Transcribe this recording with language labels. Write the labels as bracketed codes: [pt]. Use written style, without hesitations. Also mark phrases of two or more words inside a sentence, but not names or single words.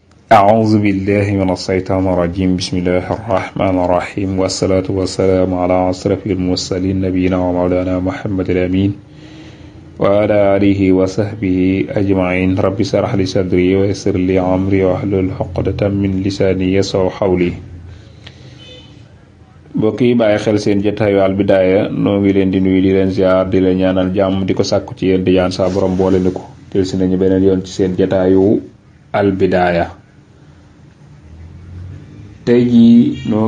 [ar] أعوذ بالله من الشيطان الرجيم بسم الله الرحمن الرحيم والصلاة والسلام على أشرف المرسلين نبينا ومولانا محمد الأمين وعلى آله وصحبه أجمعين رب اشرح لي صدري ويسر لي أمري واحلل عقدة من لساني يفقهوا قولي [wo] mbokk yi bàyyi xel seen jotaayu Al Bidaaya noo ngi leen di nuyu di leen ziar di leen ñaanal jàmm di ko sàkku ci yéen di ñaan saa borom boole ni ko tel si nañu beneen yoon ci seen jotaayu Al Bidaaya tey jii noo